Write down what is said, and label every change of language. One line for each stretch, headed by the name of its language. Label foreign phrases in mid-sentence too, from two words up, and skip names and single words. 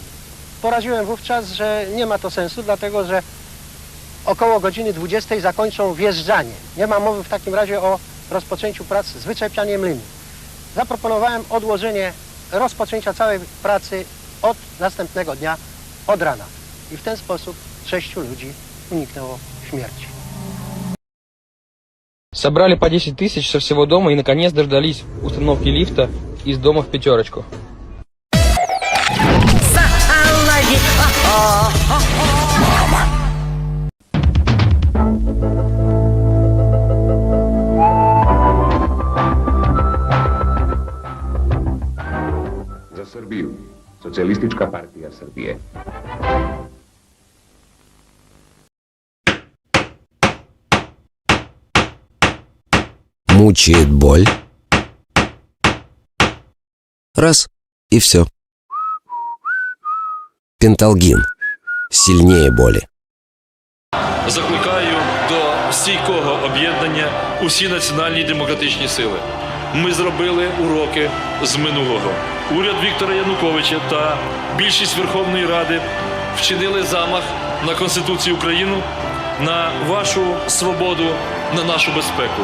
Polish: Poradziłem wówczas, że nie ma to sensu, dlatego że około godziny 20 zakończą wjeżdżanie. Nie ma mowy w takim razie o rozpoczęciu prac z wyczepianiem liny. Zaproponowałem odłożenie rozpoczęcia całej pracy od następnego dnia, od rana. I w ten sposób 6 ludzi uniknęło śmierci.
Russian: Собрали по 10 тысяч со всего дома и наконец дождались установки лифта из дома в пятерочку. Мама.
Serbian: Za Srbiju. Socijalistička partija Srbije.
Russian: Мучает боль. Раз, и все. Пенталгин. Сильнее боли.
Ukrainian: Закликаю до стійкого об'єднання усі національні демократичні сили. Ми зробили уроки з минулого. Уряд Віктора Януковича та більшість Верховної Ради вчинили замах на Конституцію України, на вашу свободу, на нашу безпеку.